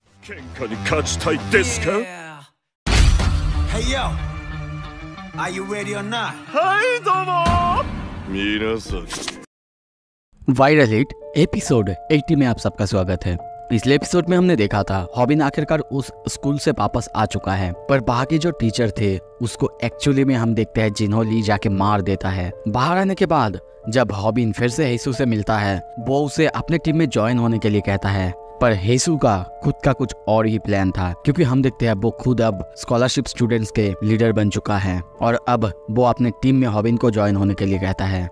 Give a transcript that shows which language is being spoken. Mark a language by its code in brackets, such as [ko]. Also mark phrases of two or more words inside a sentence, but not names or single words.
[ja] 喧嘩に勝ちたいですか？ [en] Hey yo, are you ready or not? [ja] はいどうも皆さん [en] viral hit episode 80 [hi] में आप सबका स्वागत है। पिछले एपिसोड में हमने देखा था हॉबिन आखिरकार उस स्कूल से वापस आ चुका है, पर बाकी जो टीचर थे उसको एक्चुअली में हम देखते हैं जिन्हों ली जाके मार देता है। बाहर आने के बाद जब हॉबिन फिर से हेसू से मिलता है, वो उसे अपने टीम में ज्वाइन होने के लिए कहता है, पर हेसू का खुद का कुछ और ही प्लान था, क्योंकि हम देखते हैं वो खुद अब [en] scholarship students [hi] के लीडर बन चुका है और अब वो अपने टीम में हॉबिन को ज्वाइन होने के लिए कहता है।